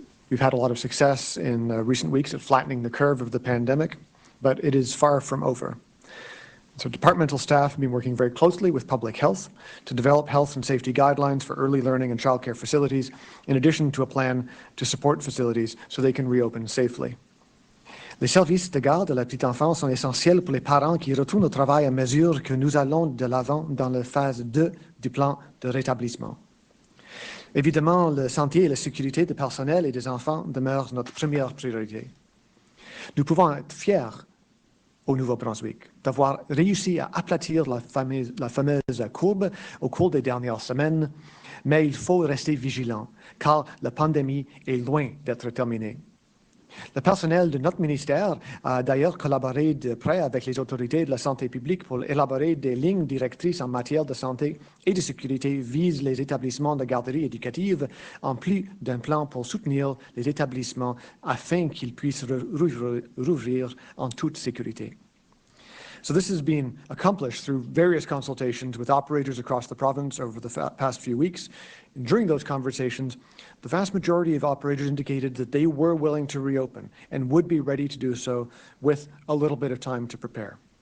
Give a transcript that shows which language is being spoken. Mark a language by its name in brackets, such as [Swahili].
[English] We've had a lot of success in recent weeks at flattening the curve of the pandemic, but it is far from over. So departmental staff have been working very closely with public health to develop health and safety guidelines for early learning and childcare facilities, in addition to a plan to support facilities so they can reopen safely. [French] Les services de garde de la petite enfance sont essentiels pour les parents qui retournent au travail à mesure que nous allons de l'avant dans la phase 2 du plan de rétablissement. Évidemment, la santé et la sécurité des personnels et des enfants demeurent notre première priorité. Nous pouvons être fiers au Nouveau-Brunswick d'avoir réussi à aplatir la fameuse courbe au cours des dernières semaines, mais il faut rester vigilant car la pandémie est loin d'être terminée. Le personnel de notre ministère a d'ailleurs collaboré de près avec les autorités de la santé publique pour élaborer des lignes directrices en matière de santé et de sécurité visent les établissements de garderie éducative, en plus d'un plan pour soutenir les établissements afin qu'ils puissent rouvrir en toute sécurité. [English] So this has been accomplished through various consultations with operators across the province over the past few weeks. And during those conversations, the vast majority of operators indicated that they were willing to reopen and would be ready to do so with a little bit of time to prepare.